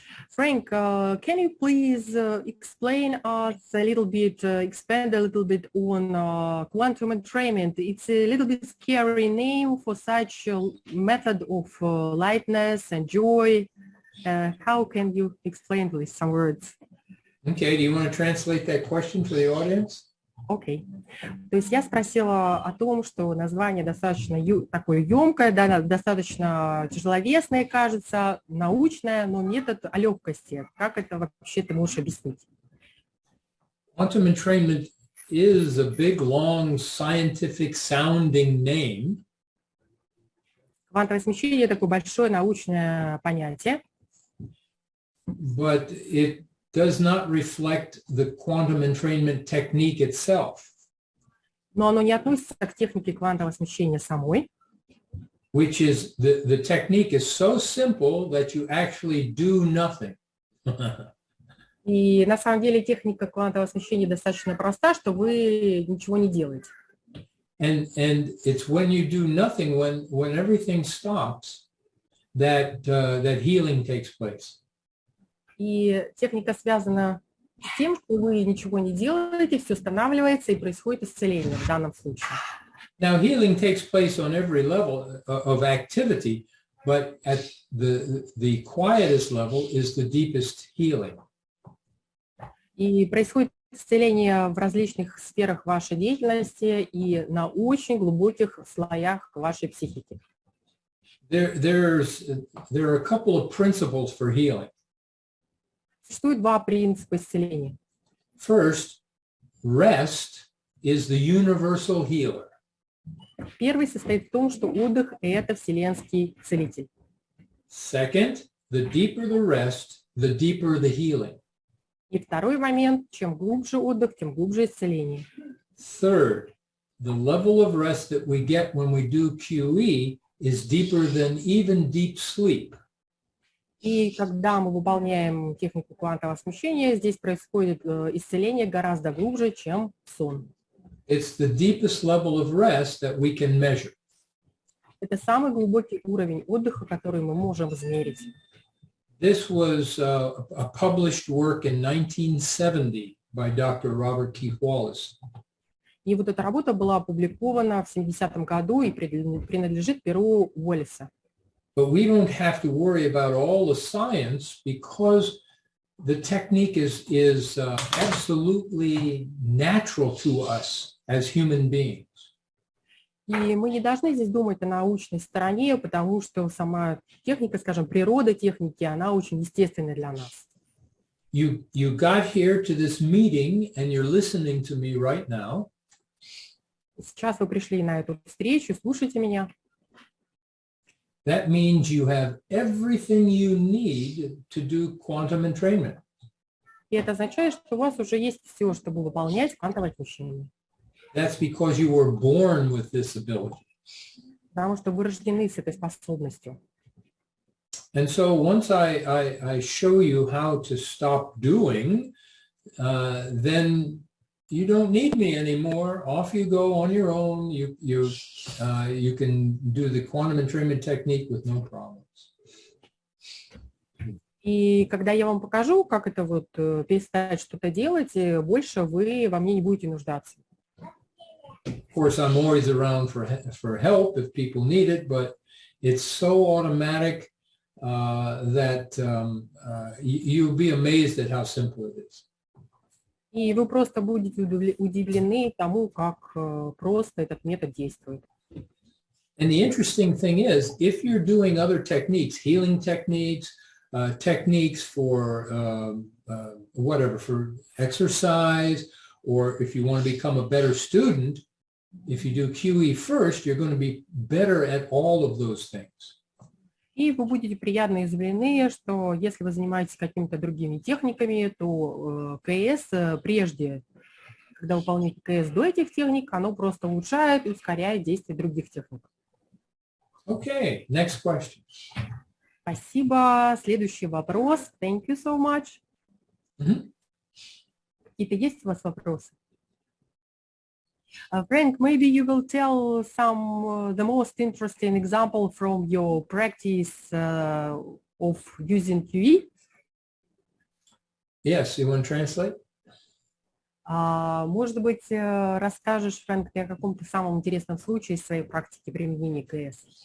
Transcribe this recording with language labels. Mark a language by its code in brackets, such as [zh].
[en] Frank, can you please explain us a little bit, expand a little bit on quantum entrainment? It's a little bit scary name for such a method of lightness and joy. How can you explain with some words? Okay, do you want to translate that question for the audience? [ru] Окей. То есть я спросила о том, что название достаточно такое емкое, да, достаточно тяжеловесное, кажется, научное, но метод о легкости. Как это вообще ты можешь объяснить? [en] Quantum entrainment is a big, long, scientific sounding name. [ru] Квантовое смещение – такое большое научное понятие. [en] But it does not reflect the quantum entrainment technique itself. [ru] Но оно не относится к технике квантового смещения самой. [en] Which is, the technique is so simple that you actually do nothing. [ru] И на самом деле техника квантового смещения достаточно проста, что вы ничего не делаете. [en] And it's when you do nothing, when everything stops, that healing takes place. [ru] И техника связана с тем, что вы ничего не делаете, все останавливается и происходит исцеление в данном случае. [en] Now, healing takes place on every level of activity, but at the quietest level is the deepest healing. [ru] И происходит исцеление в различных сферах вашей деятельности и на очень глубоких слоях вашей психики. [en] There are a couple of principles for healing. [ru] Существует два принципа исцеления. [en] First, rest is the universal healer. [ru] Первый состоит в том, что отдых – это вселенский целитель. [en] Second, the deeper the rest, the deeper the healing. [ru] И второй момент, чем глубже отдых, тем глубже исцеление. [en] Third, the level of rest that we get when we do QE is deeper than even deep sleep. [ru] И когда мы выполняем технику квантового смещения, здесь происходит исцеление гораздо глубже, чем сон. [en] It's the deepest level of rest that we can measure. [ru] Это самый глубокий уровень отдыха, который мы можем измерить. [en] This was a published work in 1970 by Dr. Robert Keith Wallace. [ru] И вот эта работа была опубликована в 70-м году и принадлежит перу Уоллеса. [en] But we don't have to worry about all the science because the technique is absolutely natural to us as human beings. [ru] И мы не должны здесь думать о научной стороне, потому что сама техника, скажем, природа техники, она очень естественна для нас. [en] You got here to this meeting and you're listening to me right now. [ru] Сейчас вы пришли на эту встречу, слушайте меня. [en] That means you have everything you need to do quantum entrainment. [ru] И это означает, что у вас уже есть все, чтобы выполнять квантовое смещение. [en] That's because you were born with this ability. [ru] потому что вы рождены с этой способностью. [en] And so once I show you how to stop doing, then you don't need me anymore. Off you go on your own. You can do the quantum entrainment technique with no problems. [ru] И когда я вам покажу, как это вот перестать что-то делать, больше вы во мне не будете нуждаться. [en] Of course, I'm always around for help if people need it, but it's so automatic that you'll be amazed at how simple it is. [ru] И вы просто будете удивлены тому, как просто этот метод действует. [en] And the interesting thing is, if you're doing other techniques, healing techniques, techniques for whatever, for exercise, or if you want to become a better student, if you do QE first, you're going to be better at all of those things. [ru] И вы будете приятно удивлены, что если вы занимаетесь какими-то другими техниками, то КС прежде, когда выполняете КС до этих техник, оно просто улучшает и ускоряет действие других техник. [en] Okay, next question. [ru] Спасибо. Следующий вопрос. [en] Thank you so much. [ru] Какие-то есть у вас вопросы? [en] Frank, maybe you will tell some the most interesting example from your practice of using QE. Yes, you want to translate? [ru] Может быть, расскажешь, Фрэнк, о каком-то самом интересном случае из своей практики применения КС?